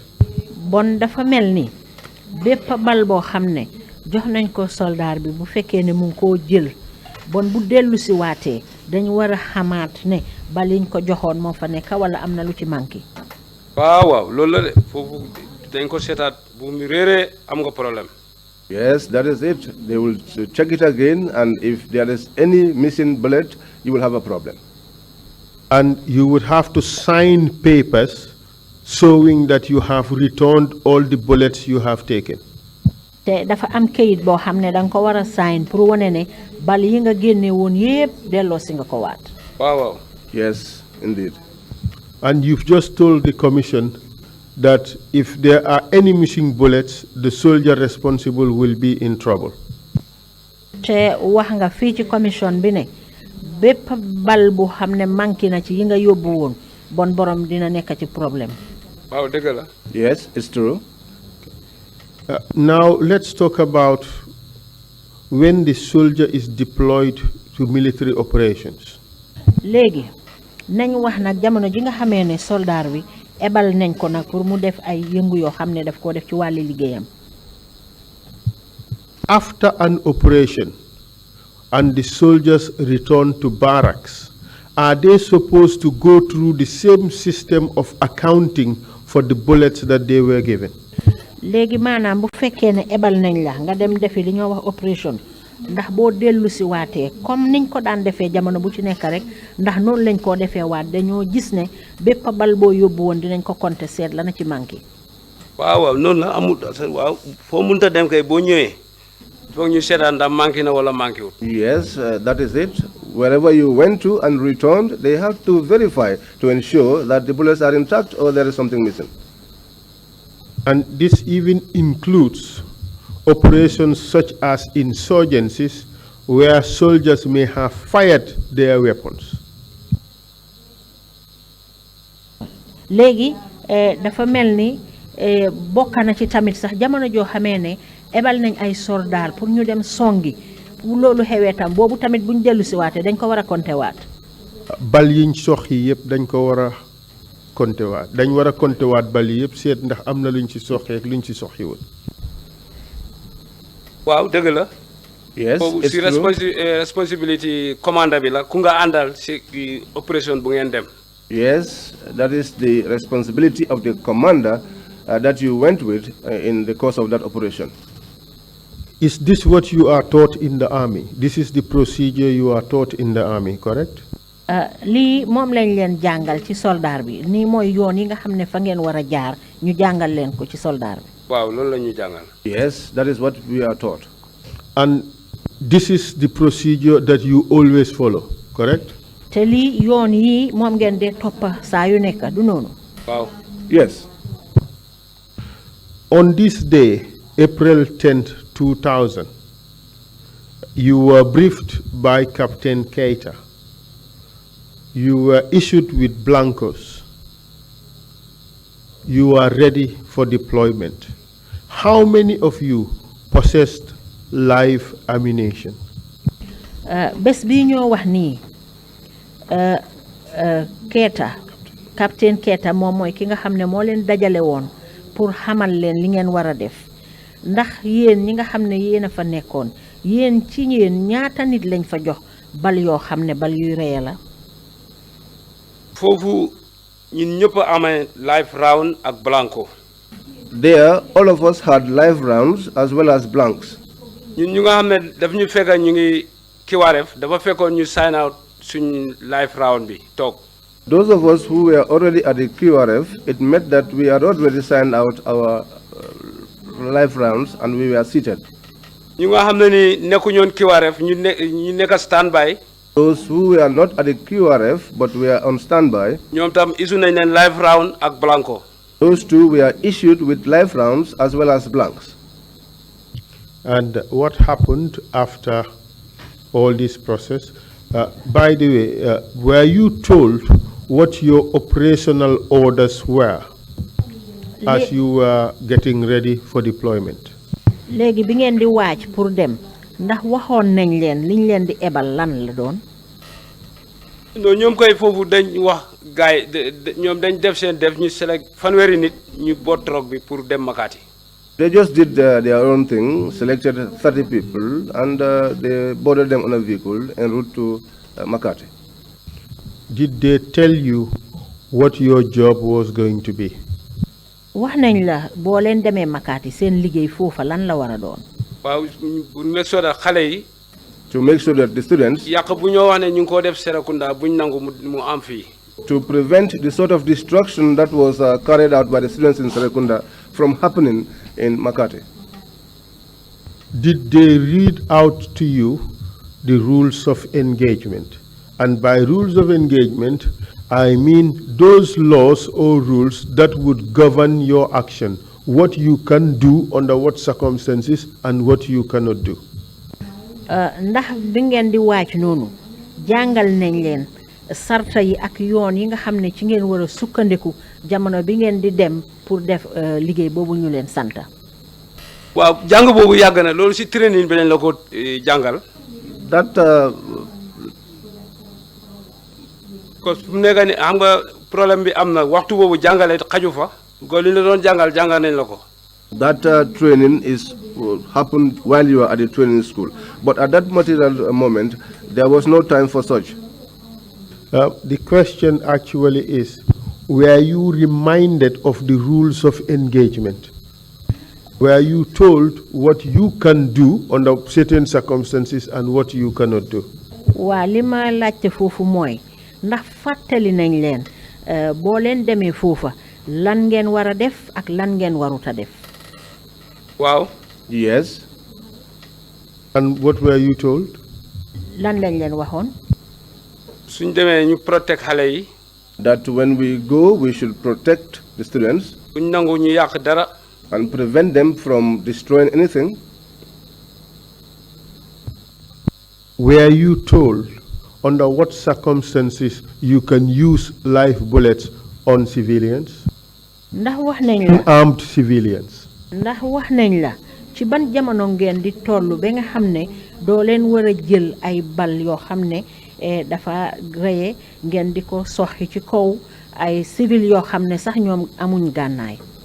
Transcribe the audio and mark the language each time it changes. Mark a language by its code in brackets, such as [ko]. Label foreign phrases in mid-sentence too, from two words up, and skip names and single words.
[wo] bon dafa mel ni bépp bal boo xam ne jox nañ ko soldaar bi bu fekkee ne mu ngi koo jël bon bu dellu si waatee dañ war a xamaat ne baliñ ko joxoon moo fa nekk wala am na lu ci manqué. waaw loolu la de foofu dañ ko seetaat bu mu réeree am nga problème. [en] Yes, that is it. They will check it again, and if there is any missing bullet, you will have a problem. And you would have to sign papers showing that you have returned all the bullets you have taken. [wo] te dafa am kayit boo xam ne danga ko war a sign pour wane ne bal yi nga génne woon yépp delloo si nga ko waat. waaw. [en] Yes, indeed. And you've just told the commission that if there are any missing bullets, the soldier responsible will be in trouble. [wo] te wax nga fii ci commission bi ne bépp bal bu xam ne manqué na ci yi nga yóbbu woon bon borom dina nekk ci problème. waaw dëgg la. [en] Yes, it's true. Now let's talk about when the soldier is deployed to military operations. [wo] léegi nañ wax nag jamono ji nga xamee ne soldaar bi ebal nañ ko nag pour mu def ay yëngu yoo xam ne daf koo def ci wàlli liggéeyam. [en] After an operation and the soldiers return to barracks, are they supposed to go through the same system of accounting for the bullets that they were given? [wo] léegi maanaam bu fekkee ne ebal nañ la nga dem defi li ñoo wax opération ndax boo dellu si waatee comme niñ ko daan defee jamono bu ci nekk rek ndax noonu lañ koo defee waat dañoo gis ne bépp bal boo yóbbu woon dinañ ko compter seet la na ci manqué. waaw noonu la amul waaw foo mënta dem kay boo ñëwee foog ñu seetaan ndax manqué na wala manqué wul. [en] Yes, that is it. Wherever you went to and returned, they have to verify to ensure that the bullets are intact or there is something missing. And this even includes operations such as insurgencies where soldiers may have fired their weapons. [wo] léegi dafa mel ni bokk na ci tamit sax jamono joo xamee ne ebal nañ ay soldaar pour ñu dem songi bu loolu xewee tam boobu tamit buñ dellu si waatee dañ ko war a compter waat. bal yiñ sox yi yëpp dañ ko war a compter waat dañ war a compter waat bal yi yëpp seet ndax am na luñ ci soxee ak luñ ci soxiwul. waaw dëgg la. [en] Yes, [wo] boobu [en] it's [wo] si [en] true. [wo] responsibility commanda bi la ku nga àndal si opération bu ngeen dem. [en] Yes, that is the responsibility of the commander that you went with in the course of that operation. Is this what you are taught in the army? This is the procedure you are taught in the army, correct? [wo] lii moom lañ leen jàngal ci soldaar bi nii mooy yoon yi nga xam ne fa ngeen war a jaar ñu jàngal leen ko ci soldaar bi. waaw loolu la ñu jàngal. [en] Yes, that is what we are taught. And this is the procedure that you always follow, correct? [wo] te lii yoon yi moom ngeen dee toppa saa yu nekk du noonu. waaw. [en] Yes. On this day, April 10th, 2000, you were briefed by Captain Keita. You were issued with blankos. You are ready for deployment. How many of you possessed live ammunition? [wo] bés bii ñoo wax nii Keita Captain Keita moom mooy ki nga xam ne moo leen dajale woon pour xamal leen li ngeen war a def ndax yéen ñi nga xam ne yéen a fa nekkoon yéen ci yéen ñaata nit lañ fa jox bal yoo xam ne bal yuy reye la. foofu ñun ñëpp a amee [en] live round [wo] ak blanco. [en] There, all of us had live rounds as well as blanks. [wo] ñun ñu nga xam ne daf ñu fekk ñu ngi kiwaaref dafa fekkoon ñu [en] sign out [wo] suñ [en] live round [wo] bi toog. [en] Those of us who were already at the QRF, it meant that we had already signed out our live rounds and we were seated. [wo] ñu nga xam ne ni nekkuñoon kiwaaref ñu nekk standby. [en] Those who were not at the QRF but were on standby, [wo] ñoom tam issue nañ leen [en] live round [wo] ak blanco. [en] those two were issued with live rounds as well as blanks. And what happened after all this process? By the way, were you told what your operational orders were as you were getting ready for deployment? [wo] léegi bi ngeen di waaj pour dem ndax waxoon nañ leen liñ leen di ebal lan la doon. non ñoom koy foofu dañ wax gaay ñoom dañ def seen def ñu select fanweeri nit ñu boot troc bi pour dem Makati. [en] They just did their own thing, selected 30 people, and they boarded them on a vehicle en route to Makati. Did they tell you what your job was going to be? [wo] wax nañ la boo leen demee Makati seen liggéey foofa lan la war a doon. waaw bu nekk soo da xale yi. [en] To make sure that the students, [wo] yàq bu ñoo wax ne ñu ngi koo def Serekunda buñ nangu mu am fii. [en] to prevent the sort of destruction that was carried out by the students in Serekunda from happening in Makati. Did they read out to you the rules of engagement? And by rules of engagement, I mean those laws or rules that would govern your action, what you can do under what circumstances and what you cannot do. [wo] ndax bi ngeen di waaj noonu jàngal nañ leen sarta yi ak yoon yi nga xam ne ci ngeen war a sukkandiku jamono bi ngeen di dem pour def liggéey boobu ñu leen santa. waaw jàng boobu yàgg na loolu si training bi lañ la ko jàngal. [en] That [fr] parce que [wo] fu mu nekk ni xam nga problème bi am na waxtu boobu jàngale xaju fa ko li la doon jàngal nañ la ko. [en] That training happened while you were at the training school. But at that material moment, there was no time for such. The question actually is, were you reminded of the rules of engagement? Were you told what you can do under certain circumstances and what you cannot do? [wo] waa li ma laajte foofu mooy ndax fàttali nañ leen boo leen demee foofa lan ngeen war a def ak lan ngeen warut a def. waaw. [en] Yes. And what were you told? [wo] lan lañ leen waxoon. suñ demee ñu protect xale yi. [en] That when we go, we should protect the students. [wo] buñ nangu ñu yàq dara. [en] And prevent them from destroying anything. Were you told under what circumstances you can use live bullets on civilians? [wo] ndax wax nañ la [en] Unarmed civilians. [wo] ndax wax nañ la ci ban jamono ngeen di tollu ba nga xam ne doo leen war a jël ay bal yoo xam ne dafa reye ngeen di ko soxi ci kaw ay civil yoo xam ne sax ñoom amuñ gànnaay.